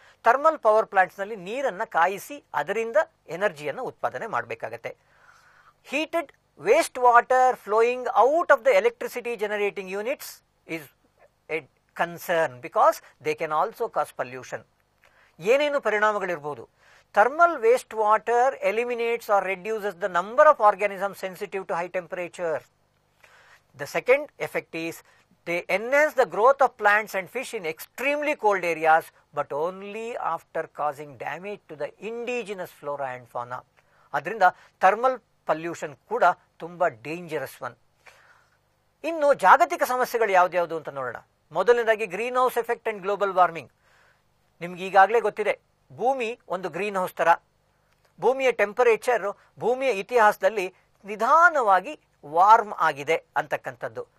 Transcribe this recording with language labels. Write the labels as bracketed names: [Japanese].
[Kannada] Thermal power ಪ್ಲಾಂಟ್ಸ್ನಲ್ಲಿ ನೀರನ್ನು ಕಾಯಿಸಿ ಅದರಿಂದ ಎನರ್ಜಿಯನ್ನು ಉತ್ಪಾದನೆ ಮಾಡಬೇಕಾಗತ್ತೆ. [English] Heated waste water flowing out of the electricity generating units is a concern because they can also cause pollution. [Kannada] ಏನೇನು ಪರಿಣಾಮಗಳಿರಬಹುದು? [English] Thermal waste water eliminates or reduces the number of organisms sensitive to high temperature. The second effect is they enhance the growth of plants and fish in extremely cold areas, but only after causing damage to the indigenous flora and fauna. [Kannada] ಅದರಿಂದ thermal pollution ಕೂಡ ತುಂಬಾ dangerous one. ಇನ್ನು ಜಾಗತಿಕ ಸಮಸ್ಯೆಗಳು ಯಾವ್ದ್ಯಾವುದು ಅಂತ ನೋಡೋಣ. ಮೊದಲನೇದಾಗಿ [English] Green house effect and global warming. [Kannada] ನಿಮ್ಗೆ ಈಗಾಗಲೇ ಗೊತ್ತಿದೆ, ಭೂಮಿ ಒಂದು ಗ್ರೀನ್ ಹೌಸ್ ತರ. ಭೂಮಿಯ ಟೆಂಪರೇಚರ್ ಭೂಮಿಯ ಇತಿಹಾಸದಲ್ಲಿ ನಿಧಾನವಾಗಿ ವಾರ್ಮ್ ಆಗಿದೆ ಅಂತಕ್ಕಂಥದ್ದು.